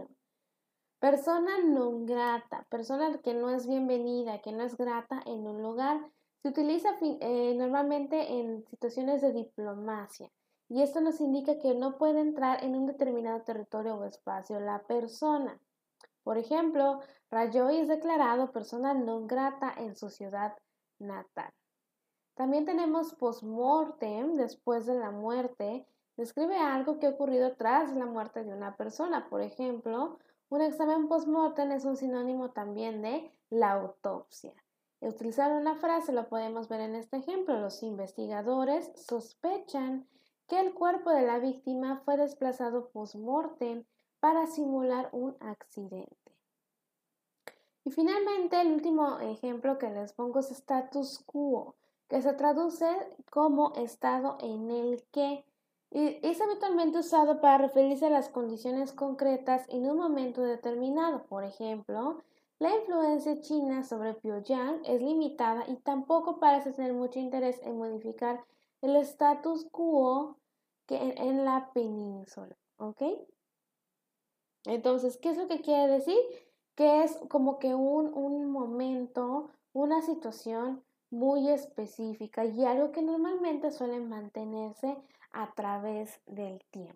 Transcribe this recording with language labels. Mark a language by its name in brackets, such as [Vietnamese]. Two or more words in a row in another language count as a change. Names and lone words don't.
[Latin] Persona non grata, [Spanish] persona que no es bienvenida, que no es grata en un lugar, se utiliza normalmente en situaciones de diplomacia. Y esto nos indica que no puede entrar en un determinado territorio o espacio la persona. Por ejemplo, Rajoy es declarado [Latin] persona non grata [Spanish] en su ciudad natal. También tenemos [Latin] post-mortem, [Spanish] después de la muerte, describe algo que ha ocurrido tras la muerte de una persona. Por ejemplo, un examen [Latin] post-mortem [Spanish] es un sinónimo también de la autopsia. Utilizar una frase lo podemos ver en este ejemplo. Los investigadores sospechan que el cuerpo de la víctima fue desplazado [Latin] post-mortem [Spanish] para simular un accidente. Y finalmente, el último ejemplo que les pongo es [Latin] status quo, [Spanish] que se traduce como estado en el que y es habitualmente usado para referirse a las condiciones concretas en un momento determinado. Por ejemplo, la influencia china sobre Pyongyang es limitada y tampoco parece tener mucho interés en modificar el [Latin] status quo [Spanish] en la península. ¿Ok? Entonces, ¿qué es lo que quiere decir? Que es como que un momento, una situación muy específica y algo que normalmente suele mantenerse a través del tiempo.